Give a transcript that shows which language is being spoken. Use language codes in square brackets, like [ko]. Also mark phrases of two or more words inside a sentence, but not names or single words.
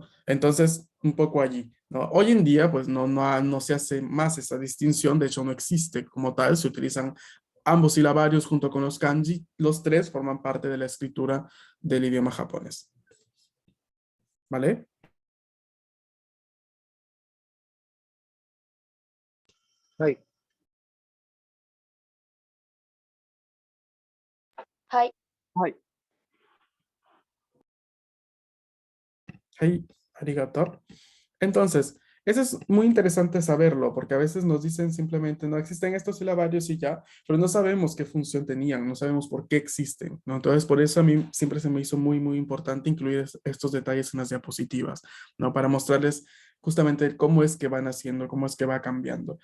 [es] Entonces, un poco allí, ¿no? Hoy en día, pues no se hace más esa distinción, de hecho no existe como tal, se utilizan ambos silabarios junto con los kanji, los tres forman parte de la escritura del idioma japonés, ¿vale? [ja] はい。はい。はい。 Hey, arigato. [es] Entonces, eso es muy interesante saberlo, porque a veces nos dicen simplemente no existen estos silabarios y ya, pero no sabemos qué función tenían, no sabemos por qué existen, ¿no? Entonces, por eso a mí siempre se me hizo muy, muy importante incluir estos detalles en las diapositivas, ¿no? Para mostrarles justamente cómo es que van haciendo, cómo es que va cambiando.